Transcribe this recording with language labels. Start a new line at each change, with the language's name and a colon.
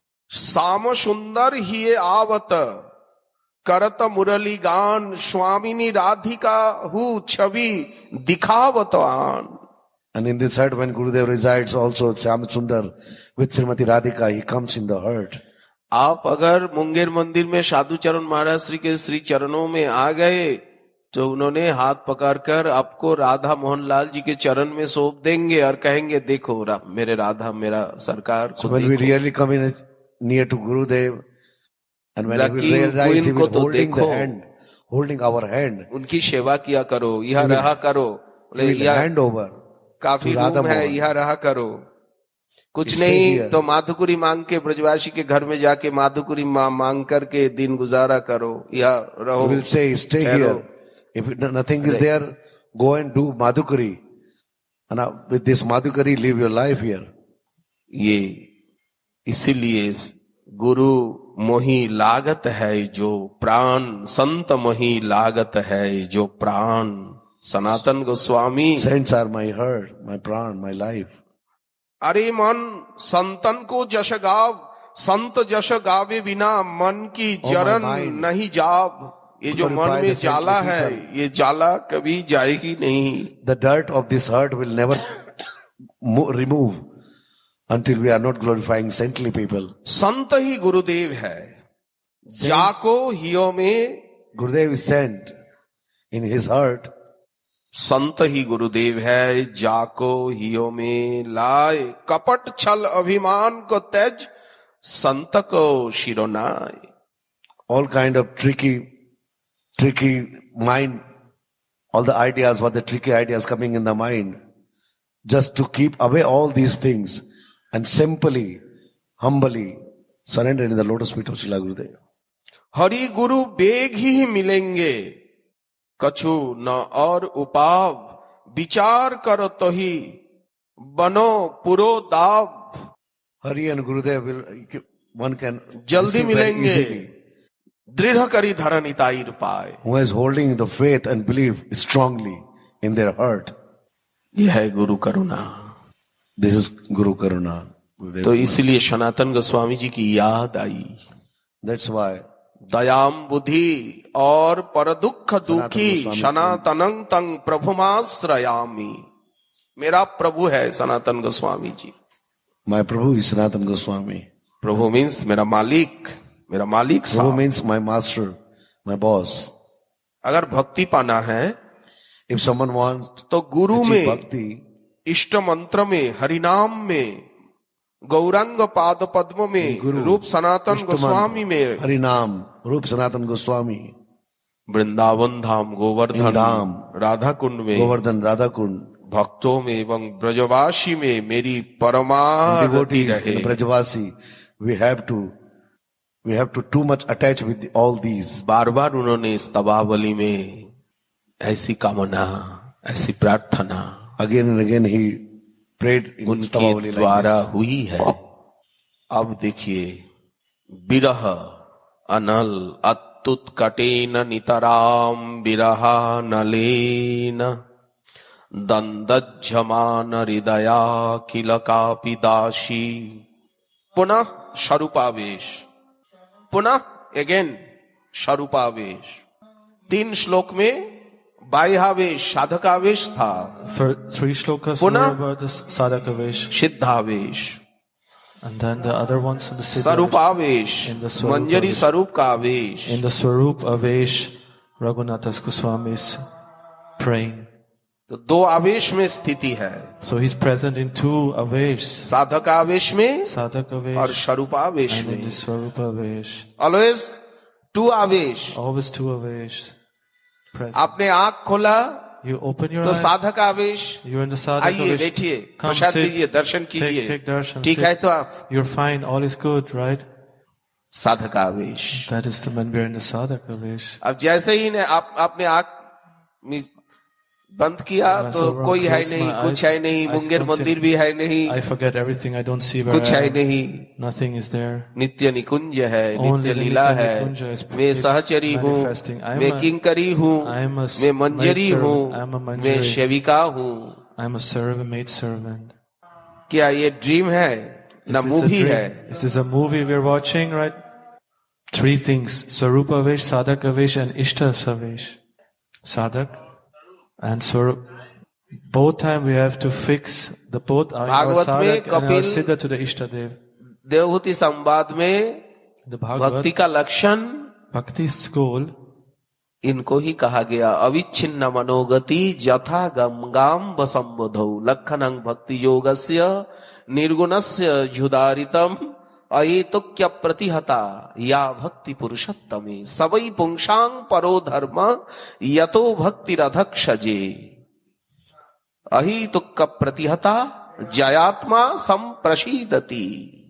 Hindi: साम सुंदर ही आवत करत मुरली गान. स्वामिनी राधिका हु छवि दिखावत आन.
English: And in this heart, when Gurudev resides also, Syam Sundar with Srimati Radhika, he comes in the heart.
Hindi: आप अगर मुंगेर मंदिर में साधु चरण महाराज श्री के श्री चरणों में आ गए तो उन्होंने हाथ पकड़कर आपको राधा मोहन लाल जी के चरण में सौंप देंगे और कहेंगे देखो मेरे राधा मेरा सरकार.
English: So when we really come in near to Gurudev, and when we realize he will holding our hand,
Hindi: उनकी सेवा किया करो, यहाँ रहा करो,
English: hand over.
Hindi: काफी रूम है, यहाँ रहा करो. कुछ नहीं तो माधुकुरी मांग के ब्रजवासी के घर में जाके माधुकुरी मांग करके दिन गुजारा करो, यहाँ रहो.
English: He will say, stay here. If nothing is there, go and do Madhukari. And with this Madhukari, live your life here.
Hindi: ये इसीलिए गुरु मोही लागत है जो प्राण. संत मोही लागत है जो प्राण. Sanatan Goswami.
English: Saints are my heart, my pran, my life.
Hindi: अरे मन संतन को जश गाव. संत जश गावे बिना मन की जरन नहीं जाव. ये जो मन में जाला है ये जाला कभी जाएगी नहीं.
English: The dirt of this heart will never remove until we are not glorifying saintly people.
Hindi: संत ही गुरुदेव है. जाको हियो में.
English: Gurudev is sent in his heart.
Hindi: संत ही गुरुदेव है जाको हियो में लाए. कपट छल अभिमान को तेज संत को शिरोनाय.
English: All kind of tricky mind, all the ideas, what the tricky ideas coming in the mind, just to keep away all these things and simply, humbly surrender in the lotus feet of Srila Gurudev.
Hindi: Hari Guru bag ही मिलेंगे कछु न और उपाव. विचार करो तो ही बनो पुरो दाव.
English: Hari and Gurudev will, one can
Hindi: जल्दी मिलेंगे. दृढ़ करी धरन इताईर पाए.
English: Who is holding the faith and belief strongly in their heart.
Hindi: यह है गुरु करुणा.
English: This is Guru Karuna.
Hindi: तो इसलिए सनातन गोस्वामी जी की याद आई.
English: That's why
Sanskrit: दयाम बुद्धि और पर दुख दुखी सनातनं तंग प्रभुमाश्रयामि.
Hindi: मेरा प्रभु है Sanatan Goswami ji.
English: My Prabhu is Sanatan Goswami.
Hindi: Prabhu means मेरा मालिक, मेरा मालिक.
English: Prabhu means my master, my boss.
Hindi: अगर भक्ति पाना है,
English: if someone wants
Hindi: तो गुरु में,
English: bhakti,
Hindi: इष्ट मंत्र में, हरिनाम में, गौरंग पाद पद्म में, रूप सनातन गोस्वामी में, हरिनाम रूप सनातन गोस्वामी, वृंदावन धाम गोवर्धन धाम, राधा कुंड में, गोवर्धन राधा कुंड, भक्तों में एवं ब्रजवासी में मेरी परमारति रहे.
English: Brajwasi, we have to too much attach with all these.
Hindi: बार बार उन्होंने इस तवावली में ऐसी कामना, ऐसी प्रार्थना
English: again and again he prayed in
Hindi: उनके द्वारा हुई है. अब देखिए,
Sanskrit: विरह अनल अत्युत कटेन नितराम विरहा नलेन दंदज्जमान हृदया किल कापि दासी.
Hindi: पुनः स्वरूपावेश, पुनः अगेन स्वरूपावेश. 3 श्लोक में बाह्यावेश साधकावेश था.
English: For 3 shlokas were about the sadhakavesh,
Hindi: सिद्धावेश,
English: and then the other ones in the
Hindi: स्वरूपावेश, मंजरी स्वरूप का आवेश.
English: In the Swarup Avesh, Raghunathas Goswami is praying.
Hindi: तो 2 आवेश में स्थिति है.
English: So he's present in 2 avesh,
Hindi: साधकावेश में
English: sadhakavesh
Hindi: और स्वरूपावेश
English: and in
Hindi: में.
English: the Swarup Avesh. Always 2
Hindi: आवेश.
English: Always 2 avesh present.
Hindi: आपने आंख खोला,
English: You open your
Hindi: तो
English: eyes.
Hindi: साधक आवेश,
English: You're in the sadhaka
Hindi: आइए
English: avesh.
Hindi: बैठिए,
English: Come
Hindi: प्रसाद
English: sit.
Hindi: लीजिए, दर्शन कीजिए,
English: Take darshan.
Hindi: ठीक
English: sit.
Hindi: है तो आप
English: You're fine. All is good, right?
Hindi: साधक आवेश।
English: That is the when we're in the sadhaka avesh.
Hindi: अब जैसे ही ने आपने आँख बंद किया तो कोई है नहीं, कुछ है नहीं, मुंगेर मंदिर भी है नहीं,
English: I forget everything. I don't see where
Hindi: कुछ है नहीं,
English: nothing is there.
Hindi: नित्य निकुंज है, नित्य लीला है, मैं सहचरी हूँ, मैं किंकरी हूँ, मैं मंजरी हूँ, मैं सेविका हूँ।
English: I am a servant, maid servant.
Hindi: क्या ये ड्रीम है ना मूवी है?
English: This is a movie we're watching, right? Three things: Swarupa Avesh, Sadhaka Avesh, and Ishta Avesh. Sadhak and Swarup. Both time we have to fix the both our Sadhak and our Siddha to the Ishta Dev.
Hindi: Devahuti संवाद में भक्ति का लक्षण,
English: Bhakti's goal,
Hindi: इनको ही कहा गया
Sanskrit: अविच्छिन्न मनोगति यथा गंगाम वसंबोधौ लक्षणं भक्ति योगस्य निर्गुणस्य झुदारितम अहेतुक्य प्रतिहता या भक्ति पुरुषोत्तमे सवै पुंसां परो धर्म यतो भक्तिरधक्षजे अहेतुक्य प्रतिहता जयात्मा संप्रसीदति।